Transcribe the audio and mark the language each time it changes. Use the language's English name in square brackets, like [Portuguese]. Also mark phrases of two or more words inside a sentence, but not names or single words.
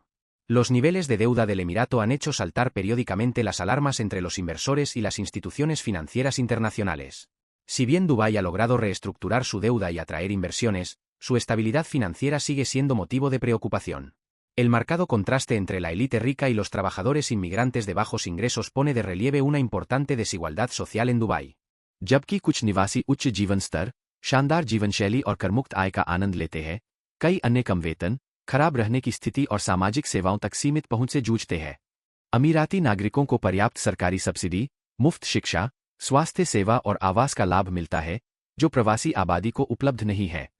[Spanish] Los niveles de deuda del Emirato han hecho saltar periódicamente las alarmas entre los inversores y las instituciones financieras internacionales. Si bien Dubái ha logrado reestructurar su deuda y atraer inversiones, su estabilidad financiera sigue siendo motivo de preocupación. El marcado contraste entre la élite rica y los trabajadores inmigrantes de bajos ingresos pone de relieve una importante desigualdad social en Dubái. [Hindi] जबकि कुछ निवासी उच्च जीवन स्तर, शानदार जीवनशैली और करमुक्त आय का आनंद लेते हैं, कई अन्य कम वेतन, खराब रहने की स्थिति और सामाजिक सेवाओं तक सीमित पहुंच से जूझते हैं। अमीराती नागरिकों को पर्याप्त सरकारी सब्सिडी, मुफ्त शिक्षा, स्वास्थ्य सेवा और आवास का लाभ मिलता है, जो प्रवासी आबादी को उपलब्ध नहीं है।